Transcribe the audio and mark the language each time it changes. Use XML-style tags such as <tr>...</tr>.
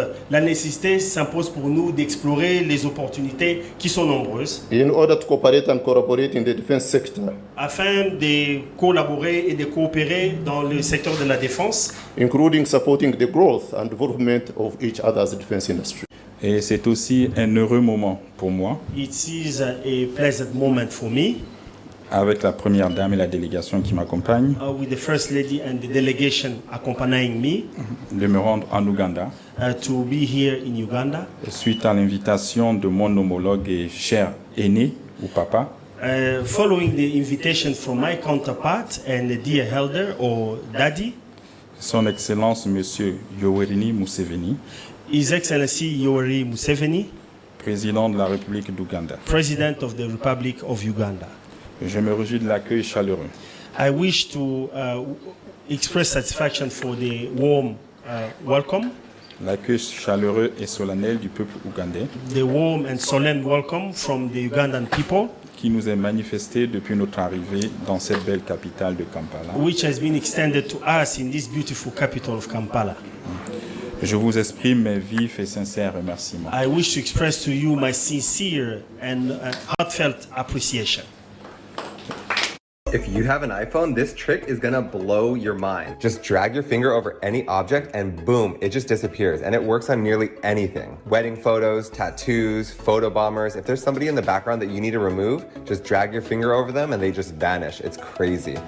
<fr>la nécessité s'impose pour nous d'explorer les opportunités qui sont nombreuses</fr> <en>in order to cooperate and collaborate in the defense sector,</en> <fr>afin de collaborer et de coopérer dans le secteur de la défense,</fr> <en>including supporting the growth and development of each other's defense industry.</en> <fr>Et c'est aussi un heureux moment pour moi,</fr> <en>It is a pleasant moment for me,</en> <fr>avec la première dame et la délégation qui m'accompagnent,</fr> <en>with the First Lady and the delegation accompanying me,</en> <fr>de me rendre en Ouganda,</fr> <en>to be here in Uganda.</en> <fr>suite à l'invitation de mon homologue et cher aîné ou papa,</fr> <en>Following the invitation from my counterpart and the dear elder or daddy,</en> <fr>Son Excellence Monsieur Yoweri Museveni,</fr> <en>His Excellency Yoweri Museveni,</en> <fr>président de la République d'Ouganda.</fr> <en>President of the Republic of Uganda.</en> <fr>Je me réjouis de l'accueil chaleureux</fr> <en>I wish to express satisfaction for the warm welcome,</en> <fr>l'accueil chaleureux et solennel du peuple ougandais</fr> <en>the warm and solemn welcome from the Ugandan people,</en> <fr>qui nous est manifesté depuis notre arrivée dans cette belle capitale de Kampala.</fr> <en>which has been extended to us in this beautiful capital of Kampala.</en> <fr>Je vous exprime mes vifs et sincères remerciements.</fr> <en>I wish to express to you my sincere and heartfelt appreciation. If you have an iPhone, this trick is gonna blow your mind. Just drag your finger over any object and boom, it just disappears. And it works on nearly anything. Wedding photos, tattoos, photo bombers. If there's somebody in the background that you need to remove, just drag your finger over them and they just vanish. It's crazy.</en>